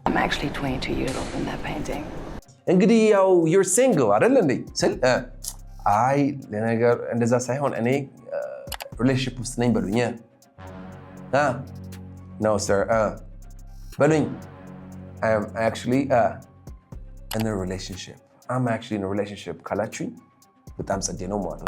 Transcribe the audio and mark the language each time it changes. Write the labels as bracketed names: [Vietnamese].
[English] I'm actually 22 years old in that painting. [Amharic] እንግዲህ ያው [English] you're single [Amharic] አይደል እንዴ ስል አይ ለነገር እንደዛ ሳይሆን እኔ ሪሌሽንሺፕ ውስጥ ነኝ በሉኝ። [English] No sir. [Amharic] በሉኝ [English] I am actually in a relationship. I'm actually in a relationship [Amharic] ካላችሁኝ በጣም ጸዴ ነው ማለት ነው።